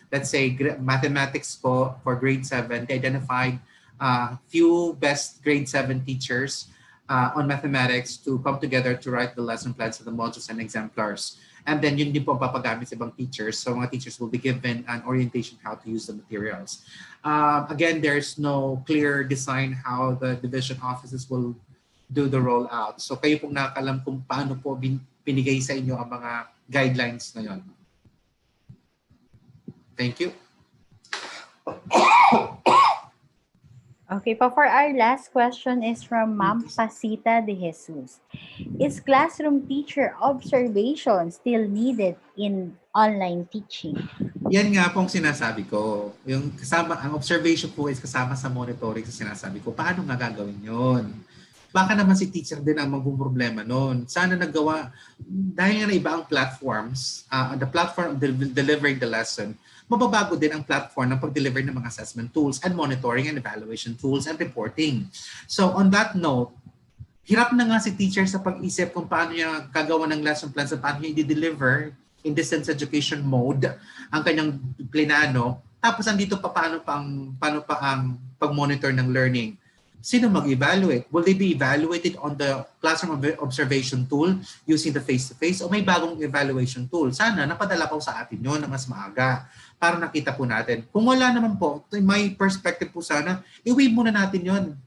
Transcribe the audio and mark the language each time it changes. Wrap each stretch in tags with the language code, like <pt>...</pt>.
<en>Let's say mathematics po for grade 7, they identified few best grade 7 teachers on mathematics to come together to write the lesson plans of the modules and exemplars. And then</en> <tl>yun din po papagamit sa ibang teachers.</tl> <en>So mga teachers will be given an orientation how to use the materials. Again, there's no clear design how the division offices will do the rollout.</en> <tl>So kayo pong nakakalam kung paano po binigay sa inyo ang mga guidelines na yun.</tl> <en>Thank you. Okay, pa for our last question is from Ma'am Pasita de Jesus. Is classroom teacher observation still needed in online teaching?</en> <tl>Yan nga pong sinasabi ko. Yung kasama, ang observation po is kasama sa monitoring sa sinasabi ko. Paano nga gagawin yun? Baka naman si teacher din ang magproblema noon. Sana nagawa, dahil nga na iba ang platforms,</tl> <en>the platform of delivering the lesson,</en> <tl>mababago din ang platform ng pag-deliver ng mga</tl> <en>assessment tools and monitoring and evaluation tools and reporting. So on that note,</en> <tl>hirap na nga si teacher sa pag-isip kung paano niya gagawa ng lesson plans at paano niya i-deliver</tl> <en>in distance education mode</en> <tl>ang kanyang plinano. Tapos andito pa paano pa ang pag-monitor ng learning. Sino mag-evaluate?</tl> <en>Will they be evaluated on the classroom observation tool using the face-to-face</en> <tl>o may bagong</tl> <en>evaluation tool?</en> <tl>Sana napadala po sa atin yun na mas maaga para nakita po natin. Kung wala naman po, may perspective po sana, i-wave muna natin yun.</tl>